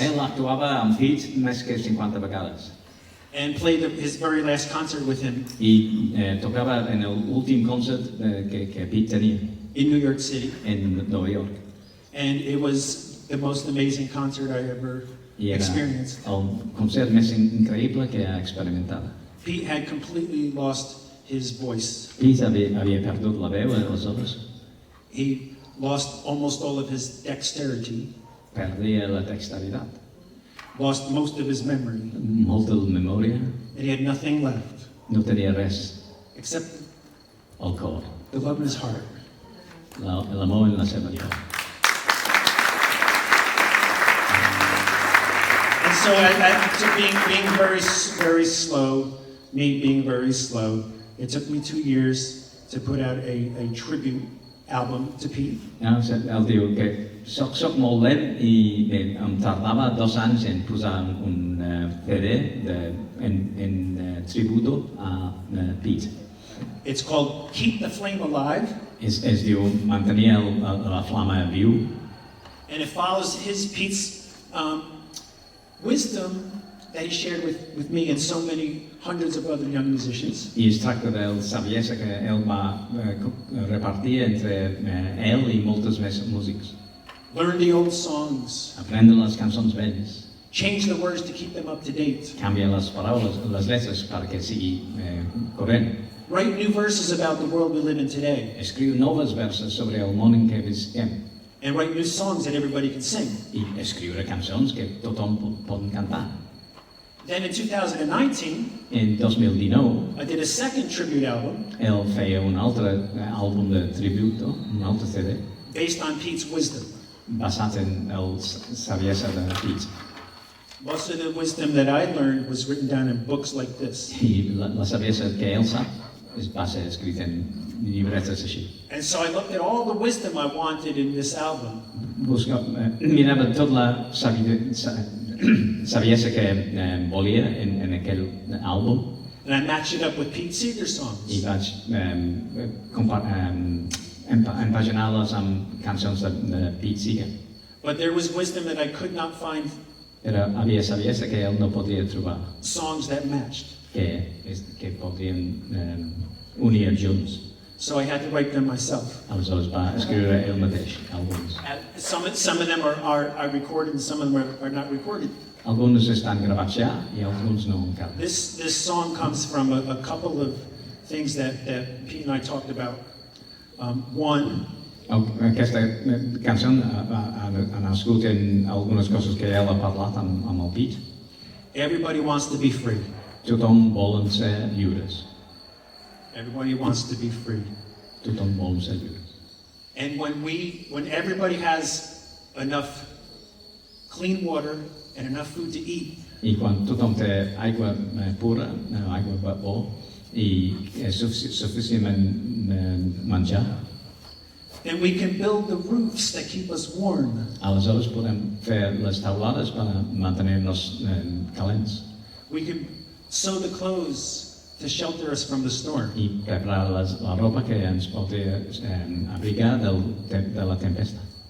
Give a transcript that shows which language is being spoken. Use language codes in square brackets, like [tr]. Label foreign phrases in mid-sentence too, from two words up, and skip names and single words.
[ca] Ell actuava amb Pete més que 50 vegades. [en] and played his very last concert with him [ca] I tocava en l'últim concert que Pete tenia [en] in New York City. [ca] en Nova York. [en] And it was the most amazing concert I ever [ca] I era [en] experienced. [ca] el concert més increïble que he experimentat. [en] Pete had completely lost his voice. [ca] Pete havia perdut la veu aleshores, [en] He lost almost all of his dexterity, [ca] perdia la dexteritat, [en] lost most of his memory, [ca] molta memòria, [en] and he had nothing left [ca] no tenia res [en] except [ca] al cor, [en] the love in his heart. [ca] l'amor en la seva vida. [en] And so, being very slow, me being very slow, it took me 2 years to put out a tribute album to Pete. [ca] Ell diu que soc molt lent i em tardava 2 anys en posar un CD en tributo a Pete. [en] It's called Keep the Flame Alive, [ca] Es diu mantenir la flama viu, [en] and it follows Pete's wisdom that he shared with me and so many hundreds of other young musicians. [ca] i es tracta de la saviesa que ell va repartir entre ell i moltes més músics. [en] Learn the old songs, [ca] Aprendre les cançons velles, [en] change the words to keep them up to date, [ca] canvia les paraules, les lletres perquè sigui corrent. [en] write new verses about the world we live in today, [ca] Escriu noves verses sobre el món en què visquem [en] and write new songs that everybody can sing. [ca] i escriure cançons que tothom pot cantar. [en] Then in 2019, [ca] En 2019, [en] I did a second tribute album [ca] ell feia un altre àlbum de tributo, un altre CD, [en] based on Pete's wisdom. [ca] basat en la saviesa de Pete. [en] Most of the wisdom that I learned was written down in books like this. [ca] I la saviesa que ell sap va ser escrita en llibretes així. [en] And so I looked at all the wisdom I wanted in this album, [ca] Mirava tota la saviesa que volia en aquell àlbum [en] and I matched it up with Pete Seeger [ca] i [en] songs. [ca] vaig empaginar-les amb cançons de Pete Seeger. [en] But there was wisdom that I could not find [ca] Havia saviesa que ell no podia trobar, [en] songs that matched. [ca] que podrien unir junts. [en] So I had to write them myself. [ca] Aleshores va escriure ell mateix alguns. [en] Some of them are recorded and some of them are not recorded. [ca] Alguns estan gravats ja i alguns no encara. [en] This song comes from a couple of things that Pete and I talked about. One, [ca] Aquesta cançó ha nascut en algunes coses que ell ha parlat amb el Pete. [en] everybody wants to be free. [ca] Tothom volen ser lliures. [en] Everybody wants to be free. [ca] Tothom vol ser lliures. [en] And when everybody has enough clean water and enough food to eat, [ca] I quan tothom té aigua pura, aigua bo, i és suficient menjar, [en] then we can build the roofs that keep us warm. [ca] aleshores podem fer les taulades per mantenir-nos calents [en] We can sew the clothes to shelter us from the storm. [ca] i preparar la roba que ens pot abrigar de la tempesta.